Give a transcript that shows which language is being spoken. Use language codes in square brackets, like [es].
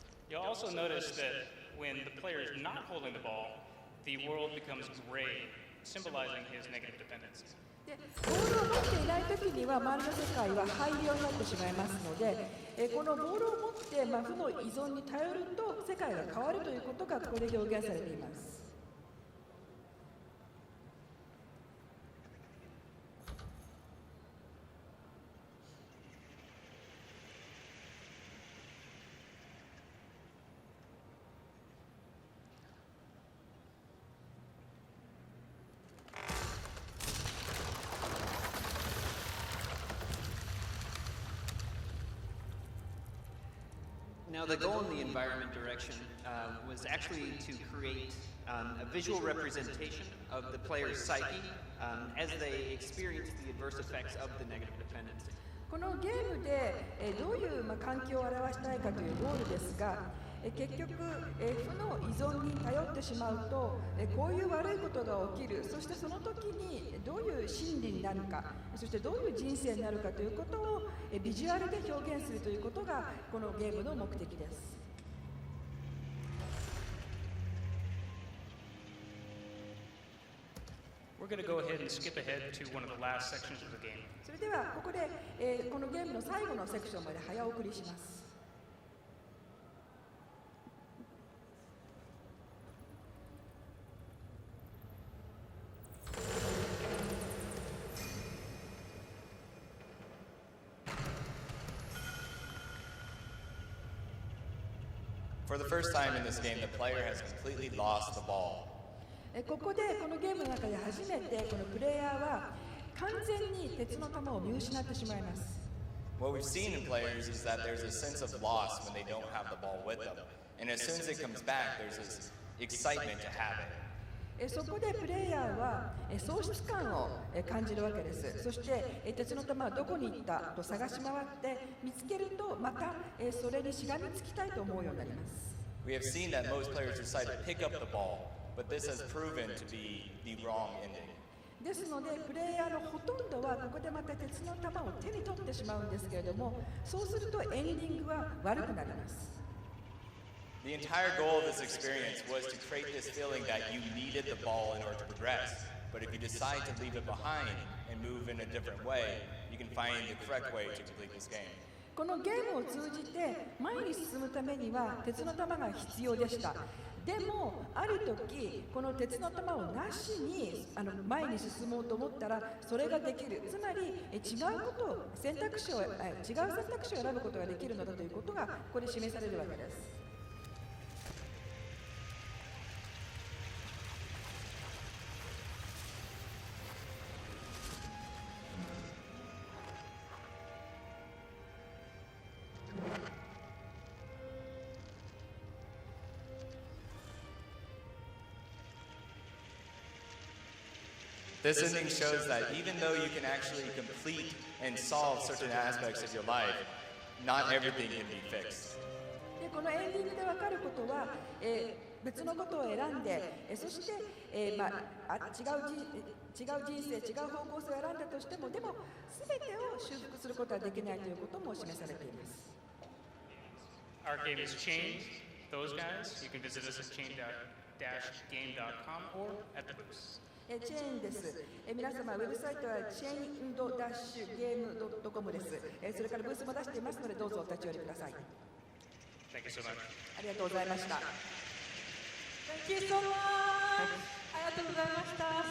[en] You'll also notice that when the player is not holding the ball, the world becomes gray, symbolizing his negative dependency. [ja] でボールを持っていないときには周りの世界は灰色になってしまいますので、このボールを持って負の依存に頼ると世界が変わるということがここで表現されています。 [en] Now, the goal in the environment direction was actually to create a visual representation of the player's psyche as they experience the adverse effects of the negative dependency. [ja] このゲームでどういう環境を表したいかというゴールですが、結局、負の依存に頼ってしまうと、こういう悪いことが起きる、そしてその時にどういう心理になるか、そしてどういう人生になるかということをビジュアルで表現するということがこのゲームの目的です。 [en] We're going to go ahead and skip ahead to one of the last sections of the game. [ja] それではここで、このゲームの最後のセクションまで早送りします。 [en] For the first time in this game, the player has completely lost the ball. [ja] ここでこのゲームの中で初めてこのプレイヤーは完全に鉄の球を見失ってしまいます。 [en] What we've seen in players is that there's a sense of loss when they don't have the ball with them. And as soon as it comes back, there's this excitement to have it. [ja] そこでプレイヤーは喪失感を感じるわけです。そして鉄の球はどこに行ったと探し回って見つけるとまたそれにしがみつきたいと思うようになります。 [en] We have seen that most players decide to pick up the ball, but this has proven to be the wrong ending. [ja] ですのでプレイヤーのほとんどはここでまた鉄の球を手に取ってしまうんですけれども、そうするとエンディングは悪くなります。 [en] The entire goal of this experience was to create this feeling that you needed the ball in order to progress. But if you decide to leave it behind and move in a different way, you can find the correct way to complete this game. [ja] このゲームを通じて前に進むためには鉄の玉が必要でした。でもある時この鉄の玉をなしに前に進もうと思ったらそれができる。つまり違うことを選択肢を選ぶことができるのだということがここで示されるわけです。 [en] This ending shows that even though you can actually complete and solve certain aspects of your life, not everything can be fixed. [ja] でこのエンディングで分かることは、別のことを選んで、そして、違う人生、違う方向性を選んだとしても、でも全てを修復することはできないということも示されています。 [en] Our game has changed. Those guys, you can visit us at chain-game.com or at the booth. [ja] チェーンです。皆様、ウェブサイトはチェーン-ゲーム.com です。それからブースも出していますので、どうぞお立ち寄りください。 [en] Thank you so much. [ja] ありがとうございました。 [en] Thank you so much. [ja] ありがとうございました。